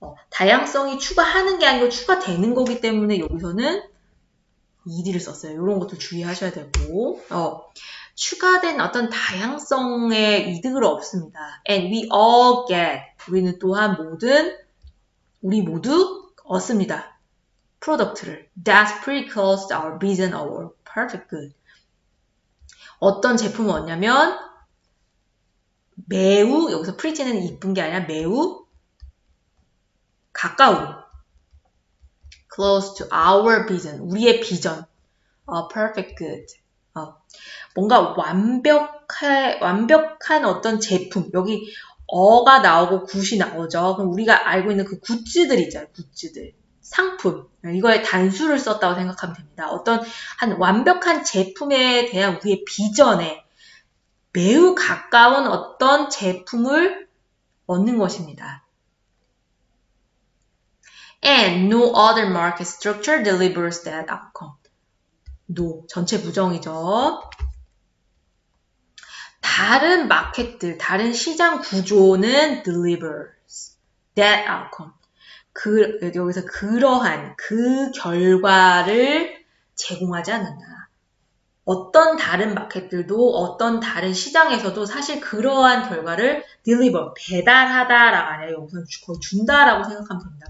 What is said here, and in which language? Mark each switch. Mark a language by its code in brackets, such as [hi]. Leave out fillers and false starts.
[ko] 다양성이 추가하는 게 아니고 추가되는 거기 때문에 여기서는 ed를 썼어요. 이런 것도 주의하셔야 되고, 추가된 어떤 다양성의 이득을 얻습니다. [en] And we all get. [ko] 우리는 또한 우리 모두 얻습니다. 프로덕트를. [en] That's pretty close to our vision of our perfect good. [ko] 어떤 제품을 얻냐면 매우, 여기서 pretty는 이쁜 게 아니라 매우 가까운 [en] close to our vision, [ko] 우리의 비전, [en] perfect good. [ko] 뭔가 완벽한 어떤 제품, 여기 어가 나오고 굿이 나오죠. 그럼 우리가 알고 있는 그 굿즈들 있잖아요. 굿즈들. 상품. 이거에 단수를 썼다고 생각하면 됩니다. 어떤 한 완벽한 제품에 대한 우리의 비전에 매우 가까운 어떤 제품을 얻는 것입니다. [en] And no other market structure delivers that outcome. [ko] No, 전체 부정이죠. 다른 마켓들, 다른 시장 구조는 [en] delivers that outcome. [ko] 여기서 그러한 그 결과를 제공하지 않는다. 어떤 다른 마켓들도 어떤 다른 시장에서도 사실 그러한 결과를 deliver, 배달하다라가 아니라 여기서 거의 준다라고 생각하면 됩니다.